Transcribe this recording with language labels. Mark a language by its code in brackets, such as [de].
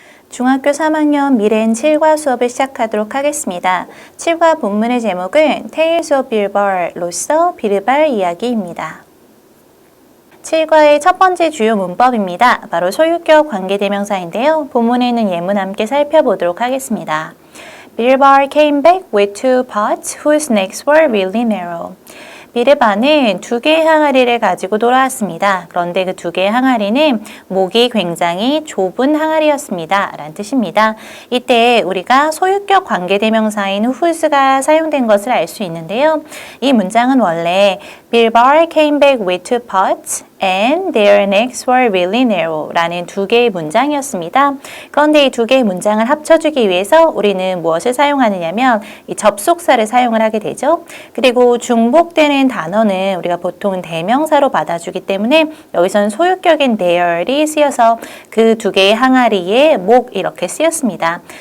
[ko] 중학교 3학년 미래인 7과 수업을 시작하도록 하겠습니다. 7과 본문의 제목은 [en] Tales of [ko] 빌발로서 비르발 이야기입니다. 7과의 첫 번째 주요 문법입니다. 바로 소유격 관계대명사인데요. 본문에 있는 예문 함께 살펴보도록 하겠습니다. [en] Bilbar came back with two pots whose necks were really narrow. [ko] 비르바는 두 개의 항아리를 가지고 돌아왔습니다. 그런데 그 두 개의 항아리는 목이 굉장히 좁은 항아리였습니다. 라는 뜻입니다. 이때 우리가 소유격 관계대명사인 whose가 사용된 것을 알 수 있는데요. 이 문장은 원래 [en] Bilbar came back with two pots and their necks were really narrow [ko] 라는 두 개의 문장이었습니다. 그런데 이 두 개의 문장을 합쳐주기 위해서 우리는 무엇을 사용하느냐면 이 접속사를 사용을 하게 되죠. 그리고 중복되는 단어는 우리가 보통 대명사로 받아주기 때문에 여기서는 소유격인 there이 쓰여서 그 두 개의 항아리의 목 이렇게 쓰였습니다.